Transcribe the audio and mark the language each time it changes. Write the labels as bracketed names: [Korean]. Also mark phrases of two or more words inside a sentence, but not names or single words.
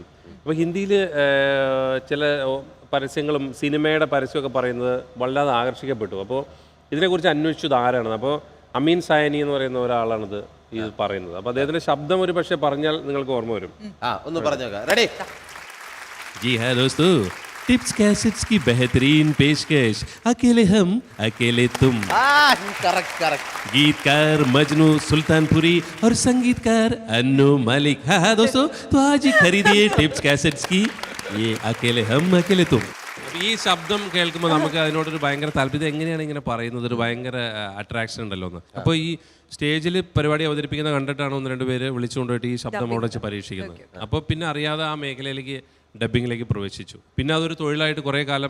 [Malayalam] അപ്പോൾ ഹിന്ദിയിൽ ചില പരസ്യങ്ങളും സിനിമയുടെ പരസ്യമൊക്കെ പറയുന്നത് വല്ലാതെ ആകർഷിക്കപ്പെട്ടു. അപ്പോൾ ഇതിനെക്കുറിച്ച് അന്വേഷിച്ചത് ആരാണ്? അപ്പോൾ അമീൻ സായനി എന്ന് പറയുന്ന ഒരാളാണിത് ഇത് പറയുന്നത്. അപ്പോൾ അദ്ദേഹത്തിൻ്റെ ശബ്ദം ഒരു പക്ഷേ പറഞ്ഞാൽ നിങ്ങൾക്ക് ഓർമ്മ വരും. ഒന്ന് പറഞ്ഞേക്കാം. റെഡി? [Hindi] जी हाँ दोस्तों, टिप्स कैसेट्स की बेहतरीन पेशकश, अकेले हम अकेले तुम। [Malayalam] കറക്റ്റ്. [Hindi] गीतकार मजनू सुल्तानपुरी और संगीतकार अन्नू मलिक। हाँ हाँ दोस्तों, तो आज ही खरीदिए टिप्स कैसेट्स की ये अकेले हम अकेले तुम। [Malayalam] അപ്പോൾ ഈ ശബ്ദം കേൾക്കുമ്പോൾ നമുക്ക് അതിനോടൊരു ഭയങ്കര താല്പര്യം. എങ്ങനെയാണ് ഇങ്ങനെ പറയുന്നത്, ഒരു ഭയങ്കര അട്രാക്ഷൻ ഉണ്ടല്ലോ എന്ന്. അപ്പോൾ ഈ സ്റ്റേജിൽ പരിപാടി അവതരിപ്പിക്കുന്ന കണ്ടിട്ടാണ് ഒന്ന് രണ്ട് പേര് വിളിച്ചുകൊണ്ടുപോയിട്ട് ഈ ശബ്ദം അവിടെ വെച്ച് പരീക്ഷിക്കുന്നത്. അപ്പോൾ പിന്നെ അറിയാതെ ആ മേഖലയിലേക്ക് ഡബ്ബിങ്ങിലേക്ക് പ്രവേശിച്ചു. പിന്നെ അതൊരു തൊഴിലായിട്ട് കുറേ കാലം.